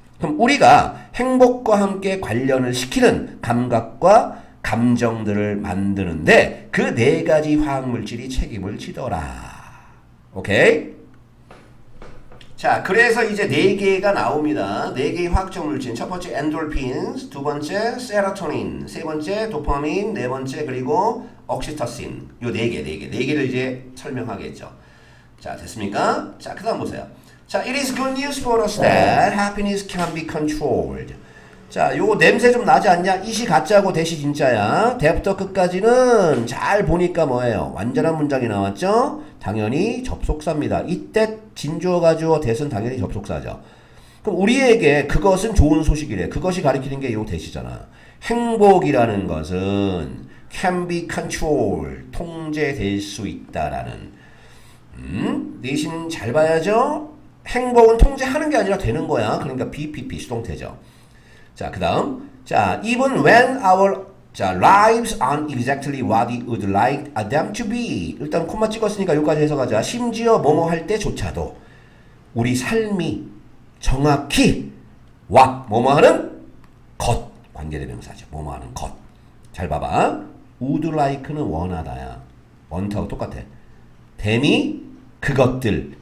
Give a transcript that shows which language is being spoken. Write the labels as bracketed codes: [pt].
[ko] 그럼 우리가 행복과 함께 관련을 시키는 감각과 감정들을 만드는데 그 4가지 화학물질이 책임을 지더라. 오케이? 자, 그래서 이제 4개가 나옵니다. 4개의 화학적 물질. 첫 번째 엔돌핀, 두 번째 세로토닌, 세 번째 도파민, 네 번째 그리고 옥시토신. 요 4개를 이제 설명하겠죠. 자, 됐습니까? 자, 그 다음 보세요. [en] 자, it is good news for us that happiness can be controlled. [ko] 자, 요거 냄새 좀 나지 않냐? 이시 가짜고 대시 진짜야. 대부터 끝까지는 잘 보니까 뭐예요? 완전한 문장이 나왔죠? 당연히 접속사입니다. 이때 진주어 가주어 대은 당연히 접속사죠. 그럼 우리에게 그것은 좋은 소식이래. 그것이 가리키는 게 요 대시잖아. 행복이라는 것은 [en] can be controlled. [ko] 통제될 수 있다라는. 내신 잘 봐야죠? 행복은 통제하는 게 아니라 되는 거야. 그러니까 BPP 수동태죠. 자, 그 다음. [en] 자, even when our lives aren't exactly what we would like them to be. [ko] 일단 콤마 찍었으니까 여기까지 해석하자. 심지어 뭐뭐 할 때조차도 우리 삶이 정확히 what 뭐뭐 하는 것 관계대명사죠. 뭐뭐 하는 것. 잘 봐봐. would like는 원하다야. 원하고 똑같아. them이 그것들.